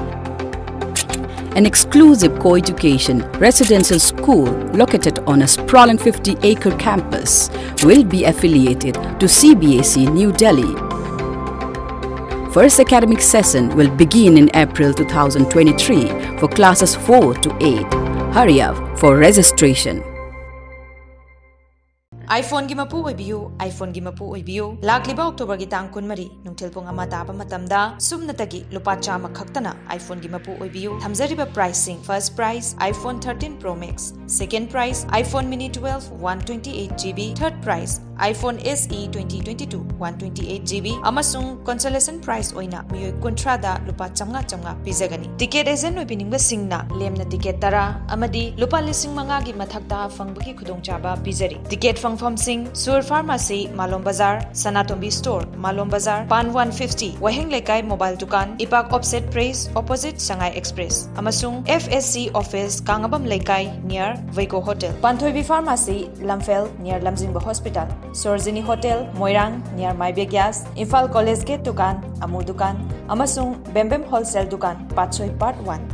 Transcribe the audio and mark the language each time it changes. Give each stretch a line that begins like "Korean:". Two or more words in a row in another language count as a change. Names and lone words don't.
English: An exclusive co-education residential school located on a sprawling 50-acre campus will be affiliated to CBSE New Delhi. First academic session will begin in April 2023 for classes 4 to 8. Hurry up for registration.
Manipuri: iPhone gi mapu oibiu iPhone gi mapu oibiu lakliba October gi tang kunmari nungthil pung ama taba matamda sumnatagi lupa chama khaktana iPhone gi mapu oibiu thamjariba pricing.
English: First price
Manipuri: iPhone 13 Pro Max,
English: second price
Manipuri: iPhone Mini 12 128GB,
English: third price
Manipuri: iPhone SE 2022 128GB amasung
English: consolation price
Manipuri: oina miyoi kontrada lupa chamnga pizagani.
English: Ticket agent
Manipuri: oibiningba singna lemna ticket tara amadi lupa lising manga gi mathakta fangbagi khudongchaba pizari. Ticket fangfam sing Sur Pharmacy Malom Bazar, Sanatombi Store Malom Bazar, Pan 150 Waheng Lekai Mobile Dukan, Ipak Offset Praise opposite Shanghai Express amasung FSC Office Kangabam Lekai near Vaiko Hotel, Panthoibi Pharmacy Lamfel near Lamjingba Hospital, Sorzini Hotel Moirang near Maibia Gas, Imphal College Gate Dukan Amur Dukan amasung Bembem Wholesale Dukan Patsoi Part 1.